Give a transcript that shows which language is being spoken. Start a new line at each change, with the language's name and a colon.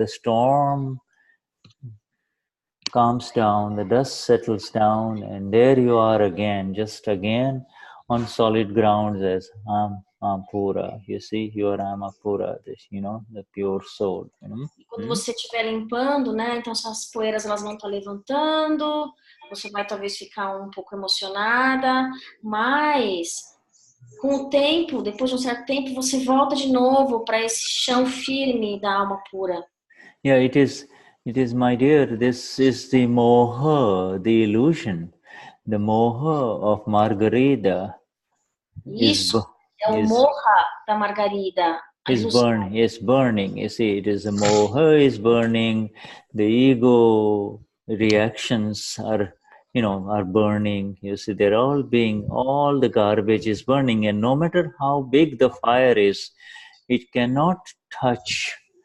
English: The storm calms down, the dust settles down, and there you are again, just again on solid grounds as pura. You see, you are Alma pura, the pure soul.
Portuguese: Quando você estiver limpando, né? Então essas poeiras elas vão estar levantando, você vai talvez ficar um pouco emocionada, mas com o tempo, depois de um certo tempo, você volta de novo para esse chão firme da alma pura.
English: Yeah, it is, my dear. This is the moha, the illusion, the moha of Margarida.
Portuguese: Isso é o moha da Margarida.
English: Is burning. You see, it is a moha is burning. The ego reactions are burning. You see, all the garbage is burning, and no matter how big the fire is, it cannot touch.